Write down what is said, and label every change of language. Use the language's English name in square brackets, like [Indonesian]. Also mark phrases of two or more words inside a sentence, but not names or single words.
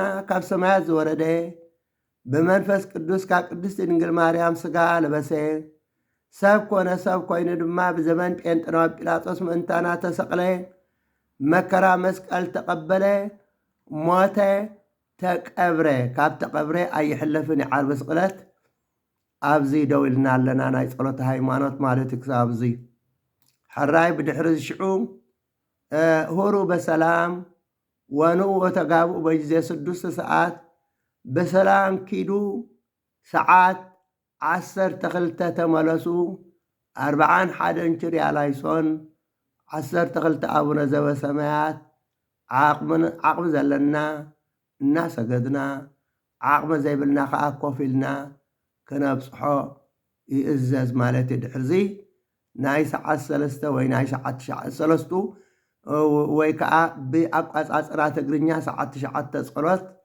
[Tigrinya] ካብ ሰማያት ዝወረደ ብመንፈስ ቅዱስ ካብ ቅድስቲ ድንግል ማርያም ሥጋ ለበሰ ሰብ ኮነ ሰብ ኮይኑ ድማ ብዘመን ጴንጤናዊ ጲላጦስ ምእንታና ተሰቕለ፣ መከራ መስቀል ተቐበለ፣ ሞተ፣ ተቀብረ። ካብ ተቐብረ ኣይሕለፍን ይዓርቢ ስቕለት። ኣብዚ ደው ኢልና ኣለና ናይ ጸሎተ ሃይማኖት ማለት እዩ። ክሳብ እዚ ሕራይ ብድሕሪ ዝሽዑ [Geez] ሁሩ በሰላም ወንኡ ወተጋብኡ በጊዜ 6 ሰዓት [Tigrinya] በሰላም ኪዱ ሰዓት 12 ተመለሱ 41 [Greek] Κύριε ελέησον [Tigrinya] 12 ኣቡነ ዘበሰማያት ዓቕሚ ዘለና እናሰገድና ዓቕሚ ዘይብልና ከዓ ኮፍ ኢልና ክነብጽሖ ይእዘዝ ማለት እዩ። ድሕርዚ ናይ ሰዓት 3 ወይ ናይ ሰዓት 3 ወይ ከዓ ብኣቋጻጽራ ትግርኛ ሰዓት 9 ጸሎት